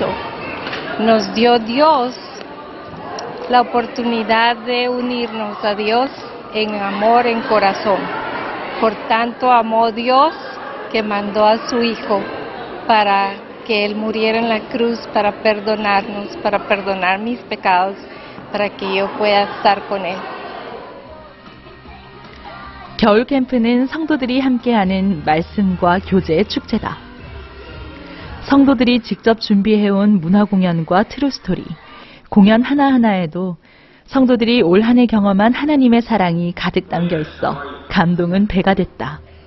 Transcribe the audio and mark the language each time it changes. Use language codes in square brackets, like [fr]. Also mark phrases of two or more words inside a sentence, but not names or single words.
[es] Nos dio Dios la oportunidad de unirnos a Dios en amor, en corazón. Por tanto, amó Dios que mandó a su Hijo para que Él muriera en la cruz para perdonarnos, para perdonar mis pecados, para que yo pueda estar con Él. [ko] 겨울 캠프는 성도들이 함께하는 말씀과 교제의 축제다. 성도들이 직접 준비해온 문화 공연과 트루스토리, 공연 하나하나에도 성도들이 올 한 해 경험한 하나님의 사랑이 가득 담겨 있어 감동은 배가 됐다.